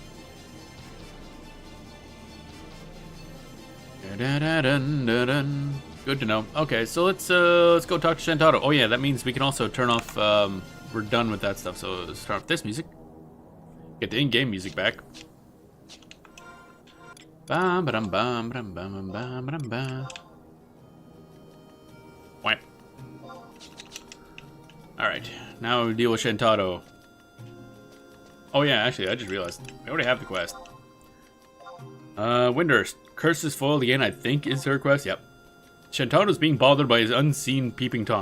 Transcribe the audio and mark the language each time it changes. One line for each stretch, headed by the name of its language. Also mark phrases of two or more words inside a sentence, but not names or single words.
English: Good to know. Okay, so let's go talk to Shantaro. Oh yeah, that means we can also turn off. We're done with that stuff. So let's turn off this music. Get the in-game music back. Bam bam bam bam bam bam bam bam. Whap. All right, now we deal with Shantaro. Oh yeah, actually, I just realized we already have the quest. Windurst. Curse is foiled again, I think is her quest. Yep. Shantaro's being bothered by his unseen peeping Tom.